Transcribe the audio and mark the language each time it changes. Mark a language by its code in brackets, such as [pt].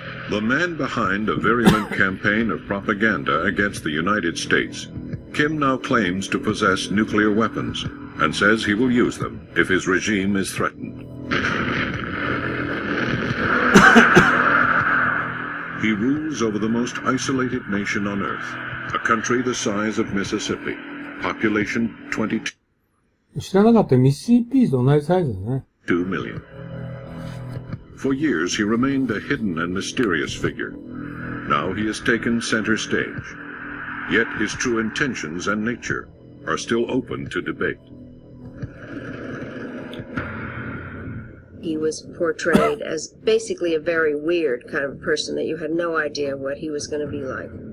[en] The man behind a virulent campaign of propaganda against the United States, Kim now claims to possess nuclear weapons and says he will use them if his regime is threatened. He rules over the most isolated nation on earth, a country the size of Mississippi, population 22 [ja] 知らなかったミシシッピと同じサイズだね。 [en] million. For years he remained a hidden and mysterious figure. Now he has taken center stage. Yet his true intentions and nature are still open to debate. He was portrayed as basically a very weird kind of person that you had no idea what he was going to be like.